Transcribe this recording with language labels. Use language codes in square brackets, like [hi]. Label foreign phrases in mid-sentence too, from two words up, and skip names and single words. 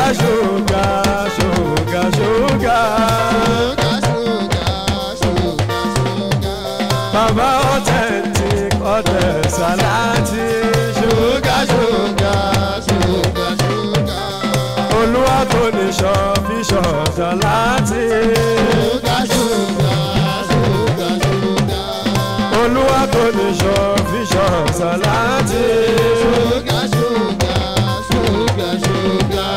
[en] sugar, sugar, sugar. [yo] Baba authentic, ọdẹ salati. [en] Sugar, sugar, sugar, sugar. [yo] Olúwa tó ní ṣọ́ fi ṣọ́ salati. [en] Sugar, sugar, sugar, sugar. [yo] Olúwa tó ní ṣọ́ fi ṣọ́ salati. [en] Sugar, sugar, sugar, sugar.